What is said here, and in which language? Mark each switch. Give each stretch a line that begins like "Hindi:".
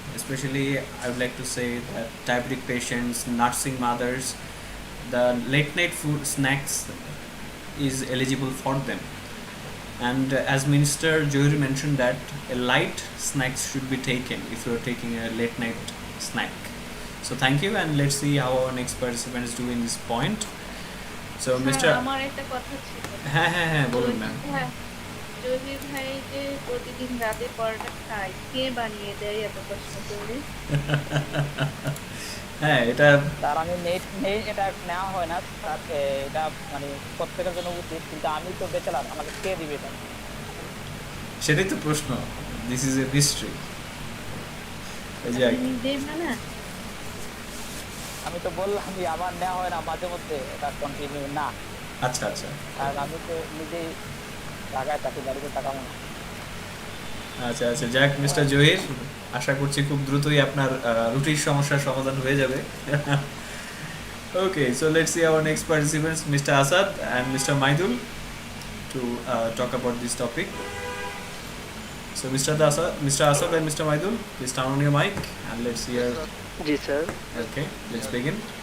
English: Especially, I would like to say that diabetic patients, nursing mothers, the late night food snacks is eligible for them. And as Minister Johri mentioned that a light snacks should be taken if you are taking a late night snack. So thank you, and let's see how our next participants do in this point. So
Bangla: sir
English: Mr.
Bangla: আমার একটা কথা ছিল হ্যাঁ হ্যাঁ হ্যাঁ বলুন Zahir ma'am. ভাই জহির ভাই যে প্রতিদিন রাতে পরোটা খায় কে বানিয়ে দেয় এত প্রশ্ন করলে হ্যাঁ এটা স্যার আমি নেই এটা নেওয়া হয় না স্যার, এটা মানে প্রত্যেকের জন্য উচিত, কিন্তু আমি তো ব্যাচেলার, আমাকে কে দিবে এটা? সেটাই তো প্রশ্ন,
English: This is a mystery.
Bangla: আপনি নিজেই বানান আমি তো বললাম যে আমার নেওয়া হয় না মাঝে মধ্যে, এটা কন্টিনিউ না, আচ্ছা আচ্ছা কারণ আমি তো নিজেই ঢাকায় থাকি, বাড়িতে থাকাবো না। আচ্ছা আচ্ছা যাক মিস্টার জহির, আশা করছি খুব দ্রুতই আপনার রুটির সমস্যার সমাধান হয়ে যাবে।
English: Okay, so let's see our next participants, Mr. Asad and Mr. Maidul, to talk about this topic. So Mr. Asad and Mr. Maidul, please turn on your mic and let's hear. Yes, sir.
Bangla: Ji sir.
English: Okay, let's begin.